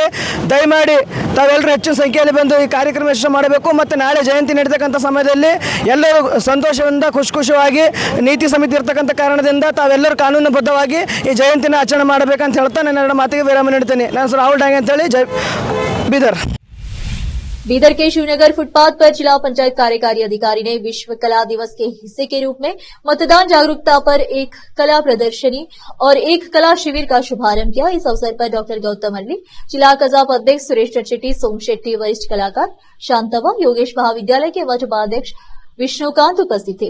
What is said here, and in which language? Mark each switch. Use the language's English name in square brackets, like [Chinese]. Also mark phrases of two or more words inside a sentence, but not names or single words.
[Kannada] ದಯಮಾಡಿ ತಾವೆಲ್ಲರೂ ಹೆಚ್ಚಿನ ಸಂಖ್ಯೆಯಲ್ಲಿ ಬಂದು ಈ ಕಾರ್ಯಕ್ರಮ ಯಶಸ್ವಿ ಮಾಡಬೇಕು ಮತ್ತು ನಾಳೆ ಜಯಂತಿ ನಡೀತಕ್ಕಂಥ ಸಮಯದಲ್ಲಿ ಎಲ್ಲರೂ ಸಂತೋಷದಿಂದ ಖುಷಿಯಾಗಿ ನೀತಿ ಸಮಿತಿ ಇರ್ತಕ್ಕಂಥ ಕಾರಣದಿಂದ ತಾವೆಲ್ಲರೂ ಕಾನೂನುಬದ್ಧವಾಗಿ ಈ ಜಯಂತಿನ ಆಚರಣೆ ಮಾಡಬೇಕಂತ ಹೇಳ್ತಾ ನನ್ನ 2 ಮಾತಿಗೆ ವಿರಾಮ ನೀಡ್ತೇನೆ। ನಾನು ರಾಹುಲ್ ಡಾಂಗೆ ಅಂತೇಳಿ बीदर। [Hindi] बीदर के शिवनगर फुटपाथ पर जिला पंचायत कार्यकारी अधिकारी ने विश्व कला दिवस के हिस्से के रूप में मतदान जागरूकता पर एक कला प्रदर्शनी और एक कला शिविर का शुभारंभ किया। इस अवसर पर डॉक्टर गौतम अरली, जिला कजाप अध्यक्ष सुरेश चटशेट्टी, सोम शेट्टी, वरिष्ठ कलाकार शांतवा, योगेश महाविद्यालय के उपाध्यक्ष विष्णुकांत उपस्थित थे।